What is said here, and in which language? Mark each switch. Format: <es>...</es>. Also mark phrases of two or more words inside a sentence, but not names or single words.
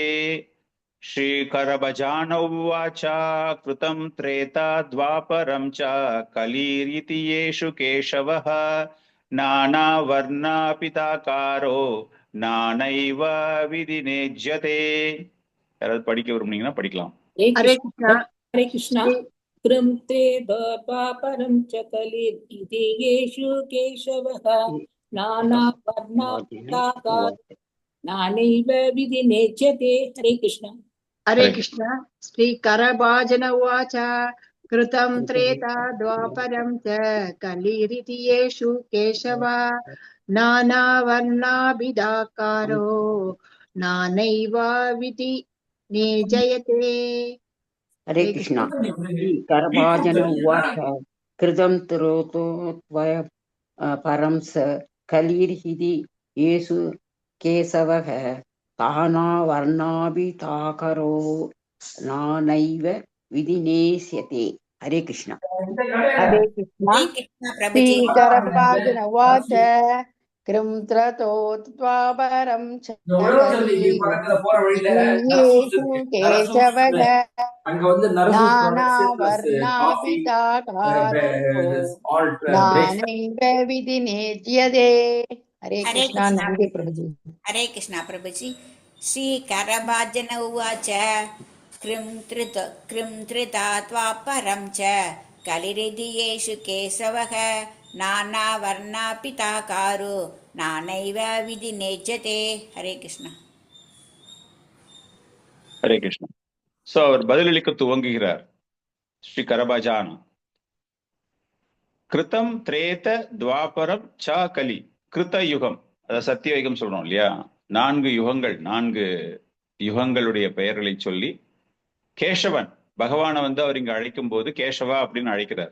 <sa>श्रीकरभाजन उवाच कृतं त्रेता द्वापरं च कलिरिति येषु केशवः नानावर्णाभिधाकारो नानैव विधिनेज्यते.</sa> <ta>யாராவது படிக்க விரும்புனீங்கன்னா படிக்கலாம்.</ta> <sa>हरे कृष्णा. हरे कृष्णा. कृं त्रेदपापरं च कलिर्इति येषु केशवः नानावर्णाकारो नानैव विधिनेज्यते. हरे कृष्णा. हरे कृष्णा. श्री करभाजन उवाच कृतं त्रेता द्वापरं च कलिरिति येषु केशव नानावर्णाभिदाकारो नानैव विधि निजयते. हरे कृष्णा. करभाजन उवाच कृतं त्रोतो त्वय परं स कलिर्हिति येषु केशवः तानावर्णाभिताकरो नानैव विधिनेष्यते. हरे कृष्णा. हरे कृष्णा. श्रीकरभाजन उवाच कृं त्रतो त्वापरं च येषु केशवः नानावर्णाभिदाकारो नानैव विधिनेज्यते. हरे कृष्णा. नंदी प्रभुजी. हरे कृष्णा प्रभुजी. श्रीकरभाजन उवाच कृं त्रिता त्वापरं च कलिरिति येषु केशवः नानावर्णापिताकारो नानैव विधिनेज्यते. हरे कृष्णा. हरे कृष्णा.</sa> <ta>சோ அவர் பதிலளிக்க துவங்குகிறார்.</ta> <sa>श्री करभाजन कृतं त्रेता द्वापरं च कलि.</sa> <ta>கிருத்த யுகம், அதாவது சத்தியயுகம் சொல்றோம் இல்லையா, 4 யுகங்கள், 4 யுகங்களுடைய பெயர்களை சொல்லி கேசவன் பகவானை அவர் இங்க அழைக்கும் போது கேசவா அப்படின்னு அழைக்கிறார்.</ta>